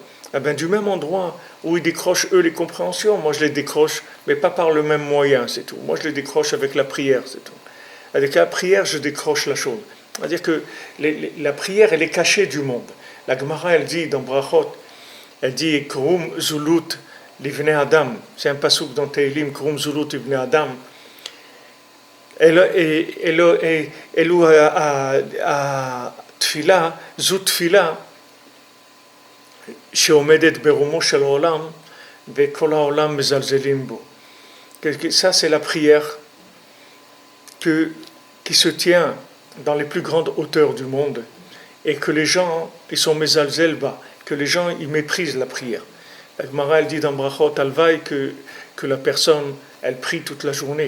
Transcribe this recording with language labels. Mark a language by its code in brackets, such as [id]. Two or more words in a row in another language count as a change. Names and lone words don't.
[fr] Eh bien, du même endroit où ils décrochent eux les compréhensions, moi je les décroche, mais pas par le même moyen, c'est tout. Moi je les décroche avec la prière, c'est tout. Avec la prière, je décroche la chose. C'est-à-dire que la prière, elle est cachée du monde. La Gemara, elle dit dans Brachot, elle dit [he] כרום זלות לבני אדם. [fr] C'est un pasuk dans Teilim, [he] כרום זלות לבני אדם. אלו התפילה, זו תפילה שעומדת ברומו של העולם וכל העולם מזלזלים בו. [fr] Ça c'est la prière qui se tient dans les plus grandes hauteurs du monde et que les gens, ils sont mezalzel bas, que les gens, ils méprisent la prière. La Gemara, elle dit dans Brachot, Alvaï, que la personne, elle prie toute la journée.